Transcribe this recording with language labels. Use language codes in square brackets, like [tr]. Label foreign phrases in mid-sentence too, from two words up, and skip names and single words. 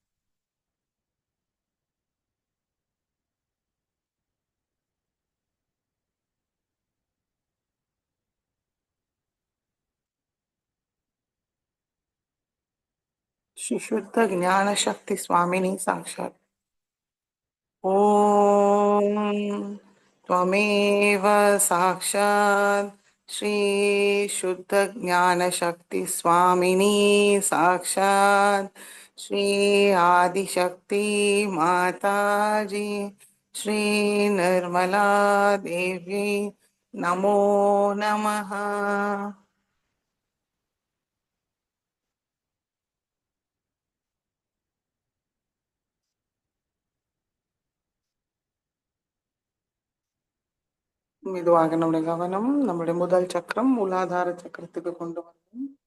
[sa] श्री शुद्ध ज्ञान शक्ति स्वामिनी साक्षात्. ஓம் त्वमेव साक्षात् श्री शुद्ध ज्ञान शक्ति स्वामिनी साक्षात् श्री आदिशक्ति माता जी श्री निर्मला देवी नमो नमः. [ta] மெதுவாக நம்முடைய கவனம் நம்முடைய முதல் சக்கரம் மூலாதார சக்கரத்துக்கு கொண்டு வந்தோம்.